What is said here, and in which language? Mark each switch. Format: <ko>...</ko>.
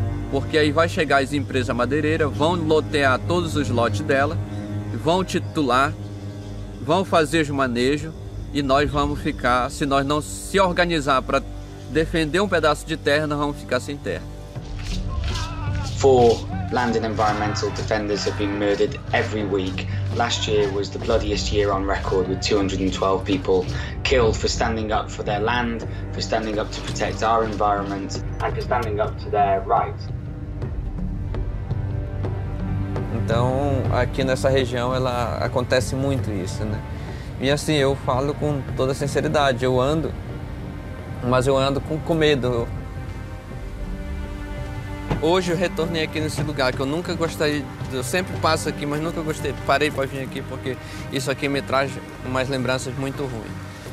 <pt>Porque aí vai chegar as empresas madeireiras, vão lotear todos os lotes dela, vão titular, vão fazer os manejos e nós vamos ficar, se nós não se organizar para defender um pedaço de terra, nós vamos ficar sem terra.</pt> <en>4 land and environmental defenders have been murdered every week. Last year was the bloodiest year on record, with 212 people killed for standing up for their land, for standing up to protect our environment, and for standing up to their rights.</en> <pt>Então, aqui nessa região, acontece muito isso, né? E assim, eu falo com toda sinceridade, eu ando, mas eu ando com medo. Hoje eu retornei aqui nesse lugar que eu nunca gostaria, eu sempre passo aqui, mas nunca gostei, parei para vir aqui porque isso aqui me traz umas lembranças muito ruins.</pt>